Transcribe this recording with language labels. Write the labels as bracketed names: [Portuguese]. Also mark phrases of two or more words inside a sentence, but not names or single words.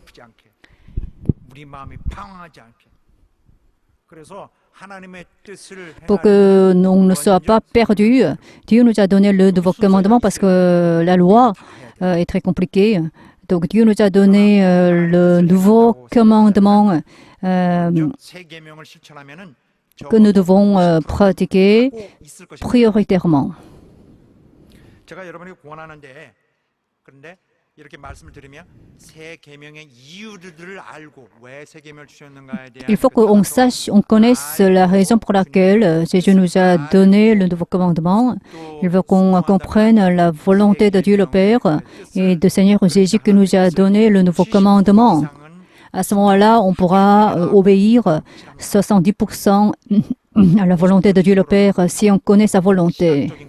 [French] Pour que nous ne soyons pas perdus, Dieu nous a donné le nouveau commandement parce que la loi est très compliquée. Donc Dieu nous a donné le nouveau commandement que nous devons pratiquer [Korean] 하고 있을 것입니다. [French] prioritairement. [Korean] 제가 여러분에게 권하는데 그런데 이렇게 말씀을 드리면 새 계명의 이유들을 알고 왜 새 계명을 주셨는가에 대한 [French] Il faut qu'on sache, on connaisse la raison pour laquelle Jésus nous a donné le nouveau commandement. Il veut qu'on comprenne la volonté de Dieu le Père et de Seigneur Jésus qui nous a donné le nouveau commandement. À ce moment-là, on pourra obéir 70% à la volonté de Dieu le Père si on connaît sa volonté.